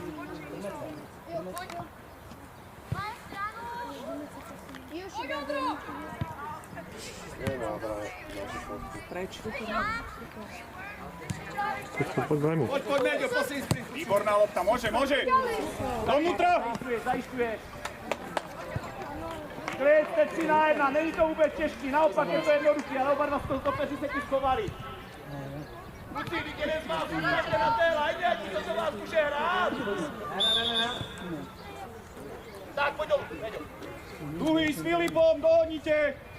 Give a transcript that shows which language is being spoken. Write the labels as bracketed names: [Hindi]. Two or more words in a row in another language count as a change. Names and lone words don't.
[Slovak] Preč. Poď, daj mu. Poď, Meďo, posledný sprint. Výborná lopta, môže. Donútra. [Czech] Zajišťuješ. Klid, ste 3-1, není to vůbec těžký, naopak je to jednoduchý, ale oba dva stopeři se tu schovali. Kluci, když jeden z vás uděláte na té lajně, ať to za vás může hrát. Tak, pojď dolů, Meďo. [Slovak] Druhý s Filipom, dohodnite.